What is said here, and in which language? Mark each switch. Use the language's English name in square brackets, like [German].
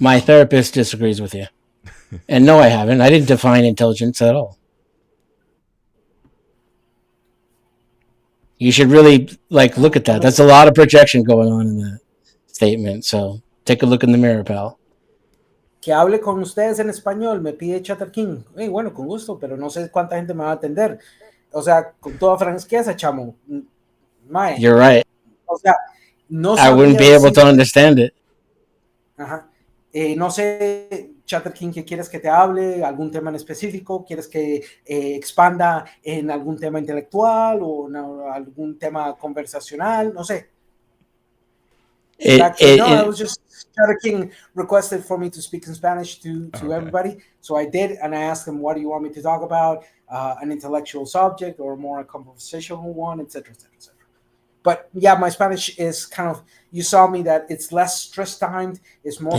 [English] My therapist disagrees with you. And no, I haven't. I didn't define intelligence at all. You should really look at that. That's a lot of projection going on in that statement. So take a look in the mirror, pal. [Spanish] Que hable con ustedes en español, me pide Chatter King. Bueno, con gusto, pero no sé cuánta gente me va a atender. O sea, con toda franqueza, chamo. Mae. [English] You're right. [Spanish] O sea, no [English] I wouldn't be able to understand it. Ajá. [Spanish] No sé, Chatter King, ¿qué quieres que te hable? ¿Algún tema en específico? ¿Quieres que expanda en algún tema intelectual o algún tema conversacional? No sé. [English] Back to no, I it was just Cheddar King requested for me to speak in Spanish to Okay. everybody, so I did, and I asked him, "What do you want me to talk about? An intellectual subject or more a conversational one, etc., etc., etc." But yeah, my Spanish is kind of. You saw me that it's less stress timed, it's more